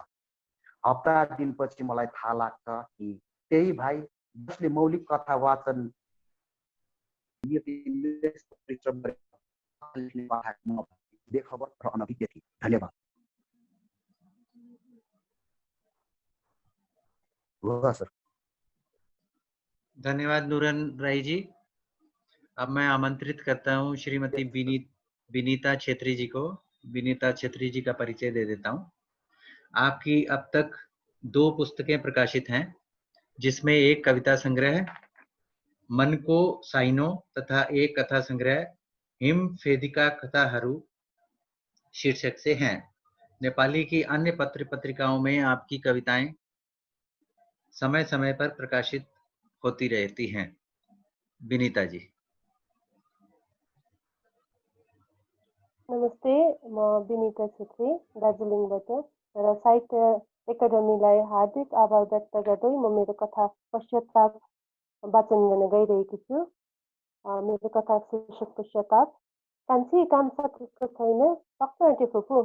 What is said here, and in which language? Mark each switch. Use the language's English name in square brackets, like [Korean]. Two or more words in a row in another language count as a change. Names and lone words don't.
[Nepali] हप्ता दिनपछि मलाई थाहा लाग्छ कि त्यही भाइ जसले मौलिक कथा वाचन बेखबर र अनभिज्ञ थिए। धन्यवाद। सर, धन्यवाद नूरन राय जी। [Hindi] अब मैं आमंत्रित करता हूं श्रीमती विनीता छेत्री जी को। विनीता छेत्री जी का परिचय दे देता हूं। आपकी अब तक 2 पुस्तकें प्रकाशित हैं, जिसमें एक कविता संग्रह मन को साइनो तथा एक कथा संग्रह हिम फेदिका कथाहरू शीर्षक से हैं। नेपाली की अन्य पत्र पत्रिकाओं में आपकी कविताएं समय समय पर प्रकाशित होती रहती हैं। विनीता जी। [Nepali] नमस्ते, म विनीता छेत्री दार्जिलिङबाट र साहित्य एकाडेमीलाई हार्दिक आभार व्यक्त गर्दै म मेरो कथा पश्चाताप वाचन गर्न गइरहेकी छु। मेरो कथा शीर्षक पश्चाताप। कान्छी काम सकेको छैन, सक्न आँटे फुपू।